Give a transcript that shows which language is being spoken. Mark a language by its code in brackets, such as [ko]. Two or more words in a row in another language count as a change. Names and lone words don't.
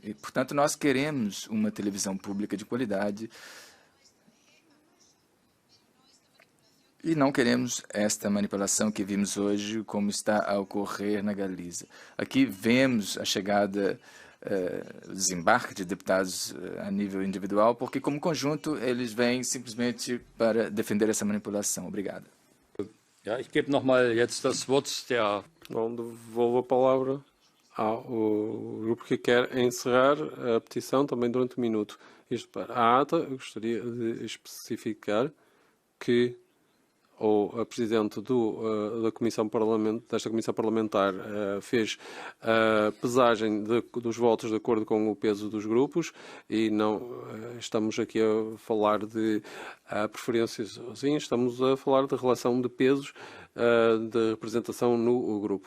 [pt] E, portanto, nós queremos uma televisão pública de qualidade e não queremos esta manipulação que vimos hoje, como está a ocorrer na Galiza. Aqui vemos a chegada, o desembarque de deputados a nível individual, porque, como conjunto, eles vêm simplesmente para defender essa manipulação. Obrigado. [de] Ja, ich gebe noch mal jetzt das Wort der... [pt] Bom, devolvo a palavra ao grupo que quer encerrar a petição também durante um minuto. Isto para a ata, eu gostaria de especificar que a Presidente da Comissão desta Comissão Parlamentar fez a pesagem dos votos de acordo com o peso dos grupos e não estamos aqui a falar de preferências, sim, estamos a falar de relação de pesos de representação no grupo.